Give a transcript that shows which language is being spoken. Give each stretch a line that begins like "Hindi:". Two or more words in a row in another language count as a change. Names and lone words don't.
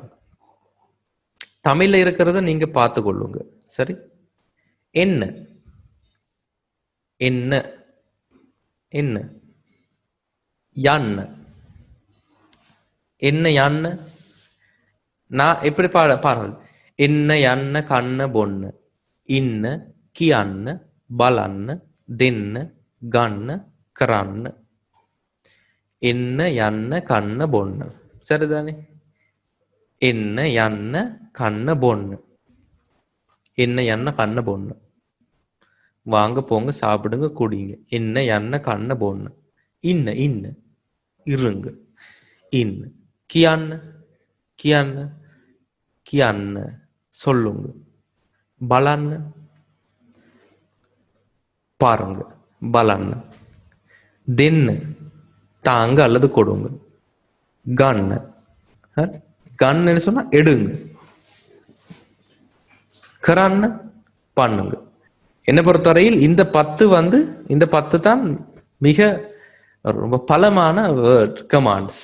Tamil: தமிழ்ல இருக்கிறத நீங்க பார்த்து கொள்ளுங்க. சரி, என்ன என்ன என்ன யான்னு என்ன யான்னு நான் எப்படி பாருங்க.
Sinhala: என்ன යන්න කන්න බොන්න ඉන්න කියන්න බලන්න දෙන්න ගන්න කරන්න. என்ன යන්න කන්න බොන්න.
Tamil: சரிதானே?
Sinhala: என்ன යන්න කන්න බොන්න, என்ன යන්න කන්න බොන්න.
Tamil: வாங்க போங்க சாப்பிடுங்க குடிங்க.
Sinhala: என்ன යන්න කන්න බොන්න. ඉන්න இருங்க. ඉන්න කියන්න කියන්න சொல்லுங்க. බලන්න பாருங்க. බලන්න දෙන්න
Tamil: தாங்க அல்லது கொடுங்க. ගන්න கன்னு சொன்னா எடுங்க.
Sinhala: කරන්න பண்ணுங்க.
Tamil: என்னை பொறுத்தவரையில் இந்த 10 வந்து இந்த 10 தான் மிக ரொம்ப பலமான
English: word commands.